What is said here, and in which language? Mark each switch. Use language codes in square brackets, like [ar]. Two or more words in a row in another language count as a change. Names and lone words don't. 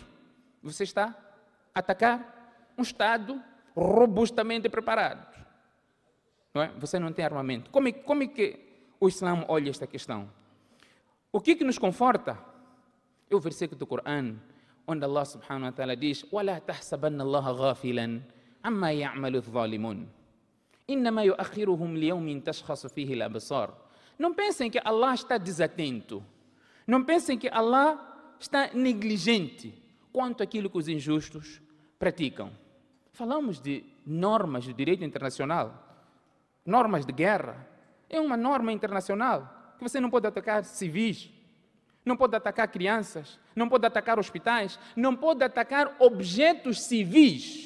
[pt] Você está a atacar um Estado robustamente preparado. Não é? Você não tem armamento. Como é que o Islã olha esta questão? O que nos conforta é o versículo do Corão, onde Allah [ar] سبحانه وتعالى [pt] diz: [ar] وَلَا تَحْسَبَنَّ اللَّهَ غَافِلًا عَمَّا يَعْمَلُ الظَّالِمُونَ إِنَّمَا يُؤَخِّرُهُمْ لِيَوْمٍ تَشْخَصُ فِيهِ الْأَبْصَارُ. [pt] Não pensem que Allah está desatento. Não pensem que Allah está negligente quanto àquilo que os injustos praticam. Falamos de normas do direito internacional, normas de guerra. É uma norma internacional que você não pode atacar civis, não pode atacar crianças, não pode atacar hospitais, não pode atacar objetos civis.